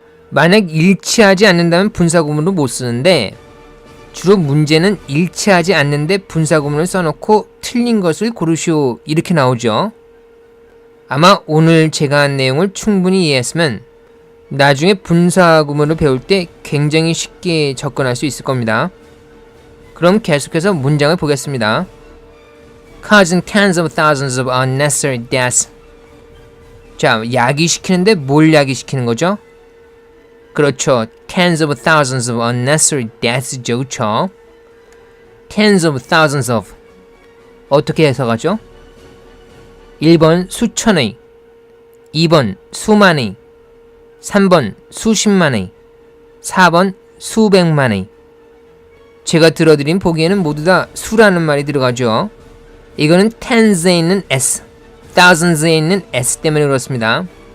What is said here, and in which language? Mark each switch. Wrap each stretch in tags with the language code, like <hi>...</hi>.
<ko>만약 일치하지 않는다면 분사 구문을 못 쓰는데 주로 문제는 일치하지 않는데 분사 구문을 써놓고 틀린 것을 고르시오 이렇게 나오죠. 아마 오늘 제가 한 내용을 충분히 이해했으면 나중에 분사 구문을 배울 때 굉장히 쉽게 접근할 수 있을 겁니다. 그럼 계속해서 문장을 보겠습니다.</ko> <en>Causing tens of thousands of unnecessary deaths.</en> <ko>자, 야기시키는데 뭘 야기시키는 거죠? 그렇죠.</ko> <en>Tens of thousands of unnecessary deaths죠.</en> <ko>그렇죠?</ko> <en>Tens of thousands of</en> <ko>어떻게 해석하죠? 1번 수천의, 2번 수만의, 3번 수십만의, 4번 수백만의. 제가 들어드린 보기에는 모두 다 수라는 말이 들어가죠. 이거는 tens에 있는 s, thousands에 있는 s 때문에 그렇습니다.</ko>